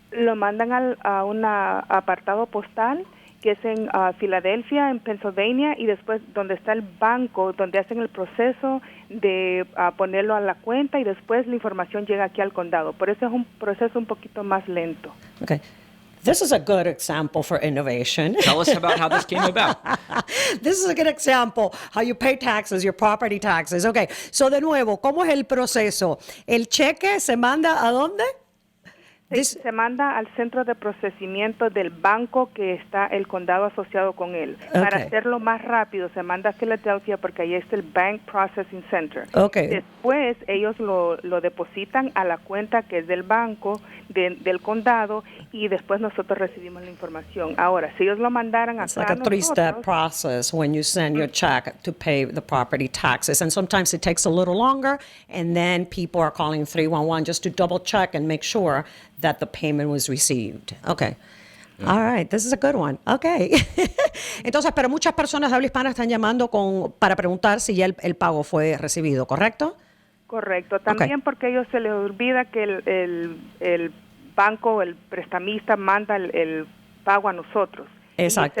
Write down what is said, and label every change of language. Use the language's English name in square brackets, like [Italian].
[Spanish] Lo mandan a un apartado postal que es en Filadelfia, en Pennsylvania, y después donde está el banco, donde hacen el proceso de ponerlo a la cuenta y después la información llega aquí al condado. Por eso es un proceso un poquito más lento. [English] Okay. This is a good example for innovation. Tell us about how this came about. This is a good example, how you pay taxes, your property taxes. [Spanish] Okay, so de nuevo, ¿cómo es el proceso? ¿El cheque se manda a dónde? Se manda al centro de procesamiento del banco que está el condado asociado con él. [English] Okay. [Spanish] Para hacerlo más rápido, se manda a Filadelfia porque ahí está el Bank Processing Center. [English] Okay. [Spanish] Después, ellos lo depositan a la cuenta que es del banco, del condado, y después nosotros recibimos la información. Ahora, si ellos lo mandaran [English] It's [Spanish] acá [English] like a three-step process when you send your check to pay the property taxes. And sometimes it takes a little longer, and then people are calling 311 just to double check and make sure that the payment was received. Okay. Yeah. All right, this is a good one. Okay. [Spanish] Entonces, pero muchas personas de habla hispana están llamando para preguntar si ya el pago fue recibido, ¿correcto? Correcto. También porque a ellos se les olvida que el banco, el prestamista, manda el pago a nosotros. Exacto.